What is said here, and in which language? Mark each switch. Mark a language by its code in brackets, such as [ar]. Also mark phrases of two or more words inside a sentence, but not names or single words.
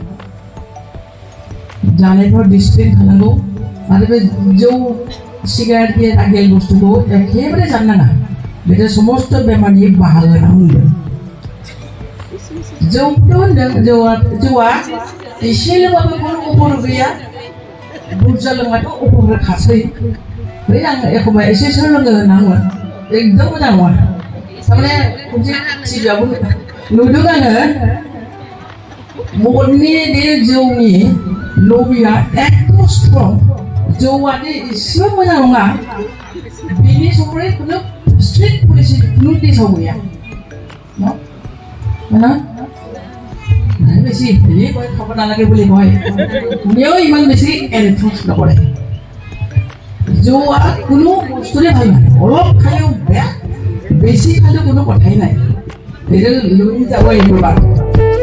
[brx] जानायफ्राव डिसिप्लिन थानांगौ आरो बे जौ सिगारेट बे आगेल बुस्थुखौ एखेबारे जानो नाङा बेथ' समस्त बेमारनि बाहागो होनना बुंदों जौखौथ' होनदों जौआ एसे लोंबाबो खुनु अफर गैया बुरजा लोंबाथ' अफर खासै बै आं एखमबा एसेसो लोङो होनना बुङो एकदम मोजां नङा थारमाने खनसे टिभियावबो नुदों आङो बर'नि बे जौनि लबिया एकदम स्ट्रं जौआदि एसेबो मोजां नङा बेनि सम्पर्के खुनु [en] strict policy [brx] खुनु देशआव गैया [as] ना বেশি হেৰি কয় খাব নালাগে বুলি কয় কোনেও ইমান বেছি এনফৰ্চ নকৰে জৌৱা কোনো বস্তুৰে ভাল নহয় অলপ খালেও বেয়া বেছি খালেও কোনো কথাই নাই লৈ যাব আহিব